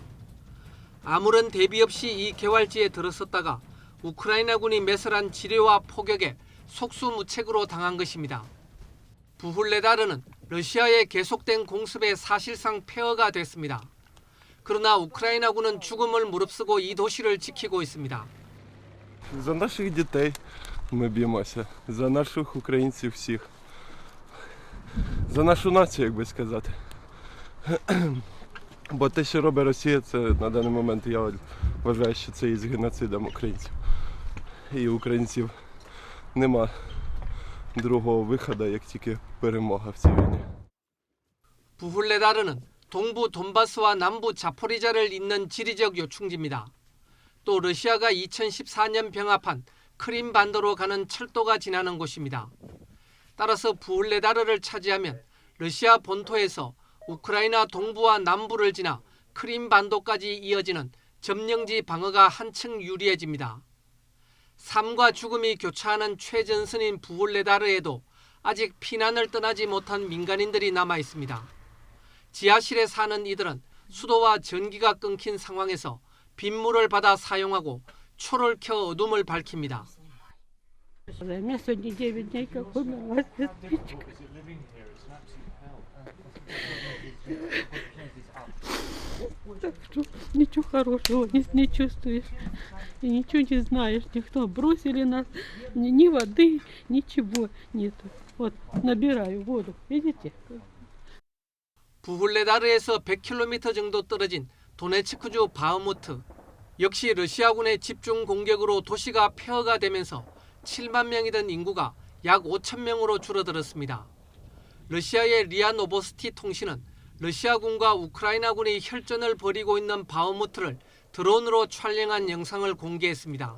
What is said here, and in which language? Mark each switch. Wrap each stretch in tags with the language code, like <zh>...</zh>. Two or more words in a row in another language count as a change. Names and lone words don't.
<ko>아무런 대비 없이 이 개활지에 들어섰다가 우크라이나군이 매설한 지뢰와 포격에 속수무책으로 당한 것입니다. 부훌레다르는 러시아의 계속된 공습에 사실상 폐허가 됐습니다. 그러나 우크라이나군은 죽음을 무릅쓰고 이 도시를 지키고 있습니다.</ko> <uk>За наших дітей ми б'ємося, за наших українців всіх, за нашу націю, як би сказати. Бо те, що робить Росія, це на даний момент я вважаю, що це є геноцидом українців. І українців нема другого виходу, як тільки перемога в цій війні.</uk> <ko>부훌레다르는 동부 돈바스와 남부 자포리자를 잇는 지리적 요충지입니다. 또 러시아가 2014년 병합한 크림반도로 가는 철도가 지나는 곳입니다. 따라서 부훌레다르를 차지하면 러시아 본토에서 우크라이나 동부와 남부를 지나 크림반도까지 이어지는 점령지 방어가 한층 유리해집니다. 삶과 죽음이 교차하는 최전선인 부훌레다르에도 아직 피난을 떠나지 못한 민간인들이 남아 있습니다. 지하실에 사는 이들은 수도와 전기가 끊긴 상황에서 빗물을 받아 사용하고 초를 켜 어둠을 밝힙니다.</ko> <ru>Ничего хорошего не чувствуешь, и ничего не знаешь, никто бросили нас, ни воды, ничего нету. Вот набираю воду, видите?</ru> <ko>부훌레다르에서 100km 정도 떨어진 도네츠크주 바흐무트. 역시 러시아군의 집중 공격으로 도시가 폐허가 되면서 7만 명이던 인구가 약 5천 명으로 줄어들었습니다. 러시아의 리아 노보스티 통신은 러시아군과 우크라이나군이 혈전을 벌이고 있는 바흐무트를 드론으로 촬영한 영상을 공개했습니다.</ko>